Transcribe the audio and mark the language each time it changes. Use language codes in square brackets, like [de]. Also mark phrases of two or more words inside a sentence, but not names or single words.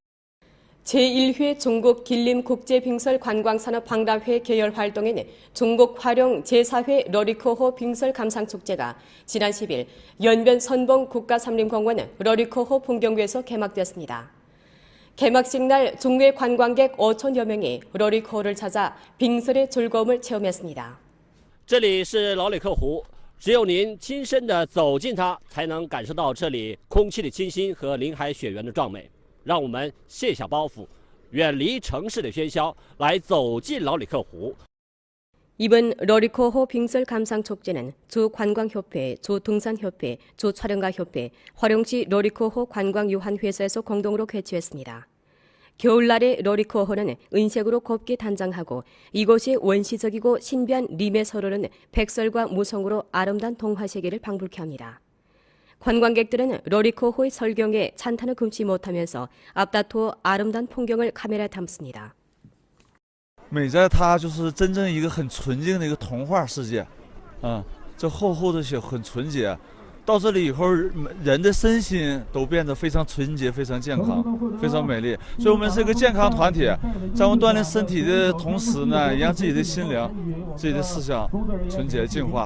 [ko] 제1회 중국 길림 국제빙설 관광산업 박람회 개열 활동에는 중국 화룡 제4회 러리코호 빙설 감상축제가 지난 10일 연변 선봉 국가삼림공원 러리코호 풍경구에서 개막됐습니다. 개막식 날 중외 관광객 5천여 명이 러리코호를 찾아 빙설의 즐거움을 체험했습니다. [zh] 这里是老里克湖，只有您亲身的走进它，才能感受到这里空气的清新和林海雪原的壮美。让我们卸下包袱，远离城市的喧嚣，来走进老里克湖。 [ko] 이번 러리코호 빙설 감상 축제는 주관광협회, 주등산협회, 주촬영가협회, 화룡시 러리코호 관광유한회사에서 공동으로 개최했습니다. 겨울날의 러리코호는 은색으로 곱게 단장하고 이곳이 원시적이고 신비한 림의 서로는 백설과 무성으로 아름다운 동화세계를 방불케 합니다. 관광객들은 러리코호의 설경에 찬탄을 금치 못하면서 앞다투어 아름다운 풍경을 카메라에 담습니다. [zh] 美在它就是真正一个很纯净的一个童话世界，这厚厚的雪很纯洁，到这里以后人的身心都变得非常纯洁、非常健康、非常美丽。所以我们是一个健康团体，在我们锻炼身体的同时呢，也让自己的心灵、自己的思想纯洁净化。